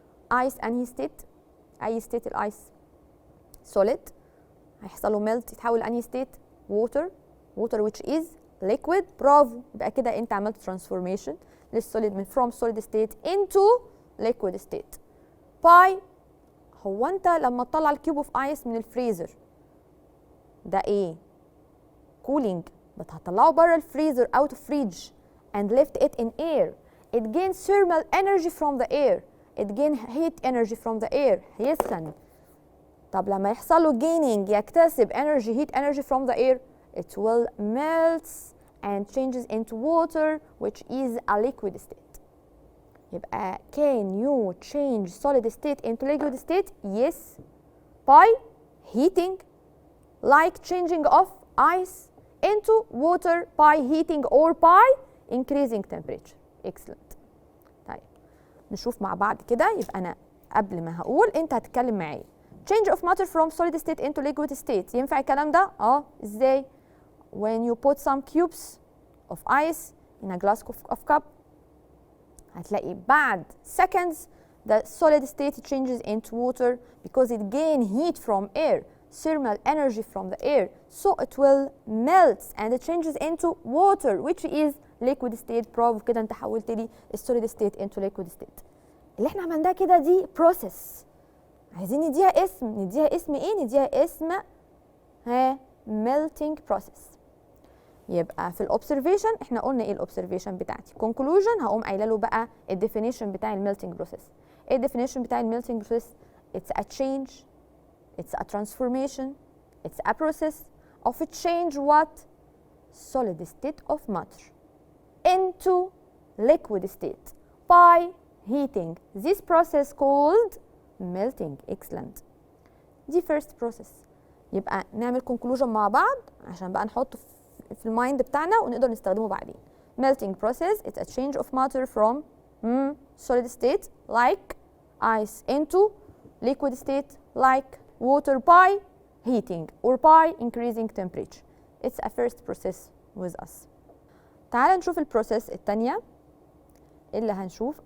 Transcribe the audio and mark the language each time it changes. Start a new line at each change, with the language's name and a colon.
English: ice أنهي state؟ أي state الآيس؟ solid،
Arabic: هيحصل له
English: melt
Arabic: يتحول لأنهي
English: state؟ water which is liquid.
Arabic: برافو، يبقى كده انت عملت transformation للسوليد من
English: from solid state into liquid state. By,
Arabic: هو انت لما تطلع
English: الكيوب of ice من الفريزر ده ايه؟ cooling،
Arabic: بس هتطلعه بره
English: الفريزر out of fridge and left it in air. It gains thermal energy from the air. It gains heat energy from the air.
Arabic: هيسخن. طب لما يحصل له
English: gaining يكتسب energy heat energy from the air it will melt and changes into water which is a liquid state. يبقى can you change solid state into liquid state? Yes, by heating, like changing of ice into water by heating or by increasing temperature.
Arabic: Excellent. طيب نشوف مع بعض كده. يبقى أنا قبل ما هقول أنت هتتكلم معايا.
English: Change of matter from solid state into liquid state.
Arabic: ينفع الكلام ده؟ إزاي؟
English: When you put some cubes of ice in a glass of cup
Arabic: هتلاقي
English: بعد seconds the solid state changes into water because it gain heat from air, thermal energy from the air, so it will melt and it changes into water which is liquid state.
Arabic: برافو كده انت حولت لي السوليد
English: state into liquid state.
Arabic: اللي احنا عملناه كده دي process، عايزين نديها اسم ايه؟ نديها اسم melting process. يبقى في الاوبزرفيشن احنا قلنا ايه الاوبزرفيشن بتاعتي؟ conclusion هقوم قايله له بقى الديفينيشن بتاع الميلتنج بروسيس. ايه الديفينيشن بتاع الميلتنج بروسيس؟
English: it's a change, it's a transformation, it's a process of a change what solid state of matter into liquid state by heating. This process called melting. Excellent. دي first process.
Arabic: يبقى نعمل conclusion مع بعض عشان بقى نحطه في المايند بتاعنا ونقدر نستخدمه بعدين.
English: Melting process it's a change of matter from solid state like ice into liquid state like water by heating or by increasing temperature. It's a first process with us.
Arabic: تعال نشوف البروسيس الثانية اللي هنشوف.